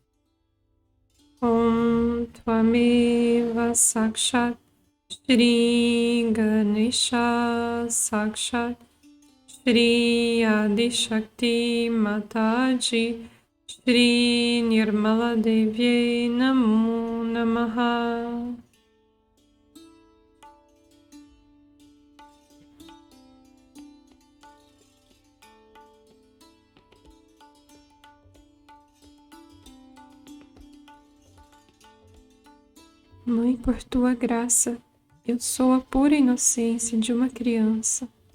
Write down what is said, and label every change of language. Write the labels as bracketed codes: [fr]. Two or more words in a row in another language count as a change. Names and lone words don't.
[sa] ॐ त्वमेव साक्षात् श्री गणेश साक्षात् श्री आदि शक्ति माताजी श्री निर्मला देव्यै नमो नमः. [pt] Mãe, por tua graça, eu sou a pura inocência de uma criança.